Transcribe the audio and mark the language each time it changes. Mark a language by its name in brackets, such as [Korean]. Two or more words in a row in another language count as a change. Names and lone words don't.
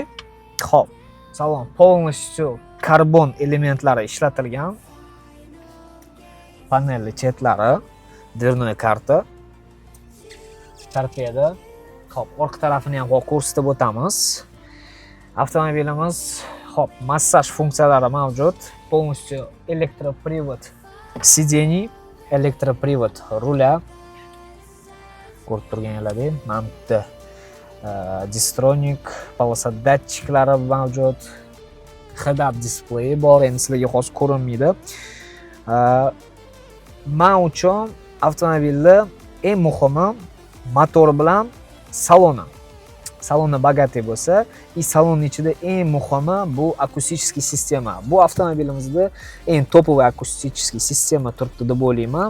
[Uzbek] Xo'p, salon полностью karbon elementlari ishlatilgan. panelli chetlari, dvernoy karta. Torpeda. Hop, orqa tarafini ham ko'rsatib o'tamiz. Avtomobilimiz hop, massaj funksiyalari mavjud. [Russian] Полностью электропривод сидений, электропривод руля. [Uzbek] Ko'rib turganingizdek, mana bu yerda Distronic polosa datchiklari mavjud. [English] Head-up display [Uzbek] bor, endi sizlarga hozir ko'rinmaydi. Men uchun avtomobilda eng muhimi motor bilan saloni. Saloni bogati bo'lsa, salon ichida eng muhimi bu akustik sistema. Bu avtomobilimizda eng topovoy akustik sistema turibdi deb o'ylayman.